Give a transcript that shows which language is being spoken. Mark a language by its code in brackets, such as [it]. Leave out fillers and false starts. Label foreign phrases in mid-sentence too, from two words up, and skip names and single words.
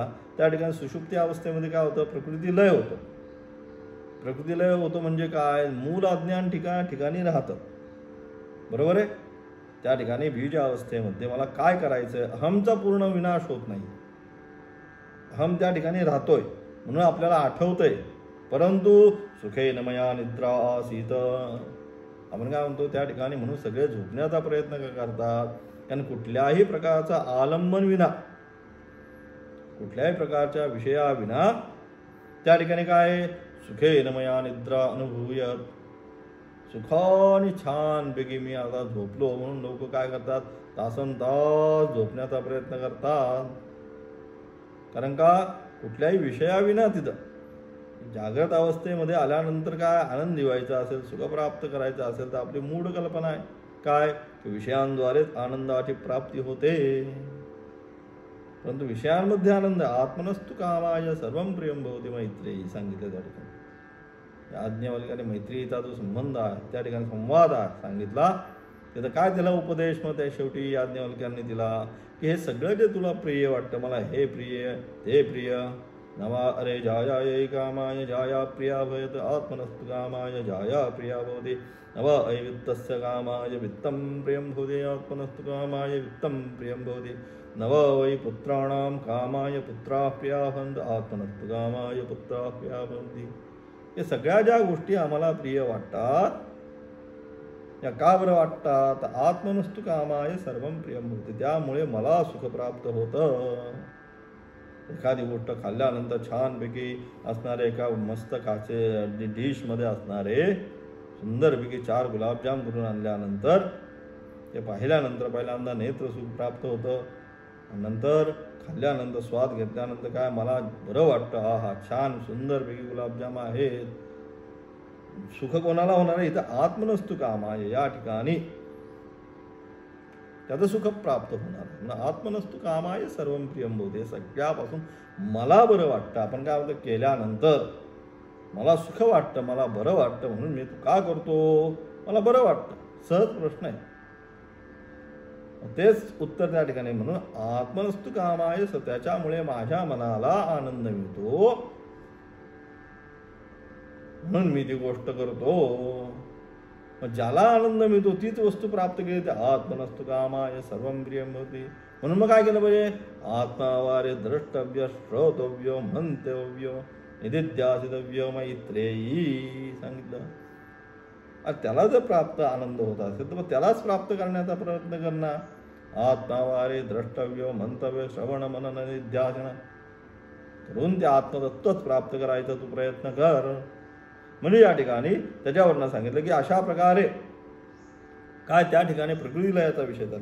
[mr] त्या ठिकाणी सुषुप्ती अवस्थेमध्ये काय होतं, प्रकृतिलय होतं. प्रकृतिलय होतं म्हणजे काय, मूल अज्ञान ठिकाणी राहतं. बरोबर आहे. त्या ठिकाणी बीज अवस्थेमध्ये मला काय करायचं, अहमचा पूर्ण विनाश होत नाही. अहम त्या ठिकाणी राहतोय म्हणून आपल्याला आठवतंय. परंतु [sa] सुखेन मया निद्रा आसीत [mr] आपण काय म्हणतो त्या ठिकाणी, म्हणून सगळे झोपण्याचा प्रयत्न करतात. कारण कुठल्याही प्रकारचा आलंबन विना, कुठल्याही प्रकारच्या विषयाविना त्या ठिकाणी काय [sa] सुखेन मया निद्रा अनुभूयत, [mr] सुखाने छानपैकी मी आता झोपलो म्हणून लोक काय करतात, तासनतास झोपण्याचा प्रयत्न करतात. कारण का, कुठल्याही विषयाविना तिथं जागृत अवस्थेमध्ये आल्यानंतर काय आनंद व्हायचा असेल, सुख प्राप्त करायचं असेल तर आपली मूढ कल्पना आहे काय, विषयांद्वारेच आनंदाची प्राप्ती होते. परंतु विषयांमध्ये आनंद [sa] आत्मनस्तु कामाय सर्वं प्रियं भवति मैत्रेयी सांगितलं. [mr] त्या ठिकाणी याज्ञवल्क्याने मैत्रीचा जो संबंध आहे त्या ठिकाणी संवाद आहे सांगितला. तिथं काय दिला उपदेश, मग त्या शेवटी याज्ञवल्क्यांनी दिला की हे सगळं जे तुला प्रिय वाटतं, मला हे प्रिय ते प्रिय, [sa] नवा अरे जायाय कामाय जाया प्रिया भवत आत्मनस्तु कामाय जाया प्रिया भवति, नव अवित्तस्य कामाय वित्तं प्रियं भवति आत्मनस्तु कामाय वित्तं प्रियं भवति, नव वै पुत्राणां कामाय पुत्राः प्रिया भवन्ति आत्मनस्तु कामाय पुत्राः प्रिया भवन्ति. [mr] हे सगळ्या ज्या गोष्टी आम्हाला प्रिय वाटतात या का बरं वाटतात, [sa] आत्मनस्तु कामाय सर्वं प्रियं भवति, [mr] त्यामुळे मला सुख प्राप्त होतं. एखादी गोष्ट खाल्ल्यानंतर छानपैकी असणारे एका मस्त काचे डिशमध्ये असणारे सुंदरपैकी 4 गुलाबजाम करून आणल्यानंतर ते पाहिल्यानंतर पहिल्यांदा नेत्रसुख प्राप्त होतं. नंतर खाल्ल्यानंतर स्वाद घेतल्यानंतर काय मला बरं वाटतं, हा छान सुंदरपैकी गुलाबजाम आहेत. सुख कोणाला होणार आहे, इथं [sa] आत्मनस्तु कामाय [mr] या ठिकाणी त्याचं सुख प्राप्त होणार. [sa] आत्मनस्तु कामाय सर्वं प्रियं भवति, [mr] सगळ्यापासून मला बरं वाटतं. आपण काय म्हणतो, केल्यानंतर मला सुख वाटतं, मला बरं वाटतं म्हणून मी तू का करतो, मला बरं वाटतं. सहज प्रश्न आहे. तेच उत्तर त्या ठिकाणी. म्हणून [sa] आत्मनस्तु कामाय, [mr] त्याच्यामुळे माझ्या मनाला आनंद मिळतो म्हणून मी ती गोष्ट करतो. मग ज्याला आनंद मिळतो तीच वस्तू प्राप्त केली तर [sa] आत्मनस्तु कामाय सर्वं प्रियं भवति. [mr] म्हणून मग काय केलं पाहिजे, [sa] आत्मावारे द्रष्टव्य श्रोतव्य मंतव्य निदिध्यासितव्य मैत्रेयी सांगितलं. [mr] त्याला जर प्राप्त आनंद होत असेल तर मग त्यालाच प्राप्त करण्याचा प्रयत्न करणार. [sa] आत्मावारे द्रष्टव्य मंतव्य [mr] श्रवण मनन निध्यासन करून ते आत्मतत्वच प्राप्त करायचा तू प्रयत्न कर. म्हणजे या ठिकाणी त्याच्यावरनं सांगितलं की अशा प्रकारे काय त्या ठिकाणी प्रकृती लयाचा विषय झाला.